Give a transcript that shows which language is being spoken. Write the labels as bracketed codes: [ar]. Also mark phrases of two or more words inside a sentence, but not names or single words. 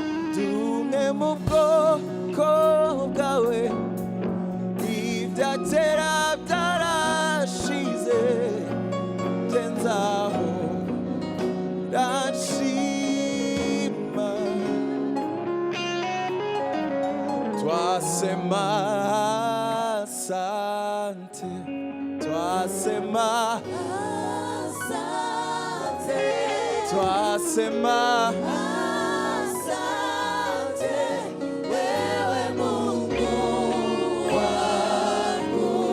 [rw] Ndi umwe mu bwoko bwawe, ibya kera byarashize. Ngezaho ndashima. [sw] Twasema asante. Twasema, Asante. twasema, Asante, wewe Mungu wangu.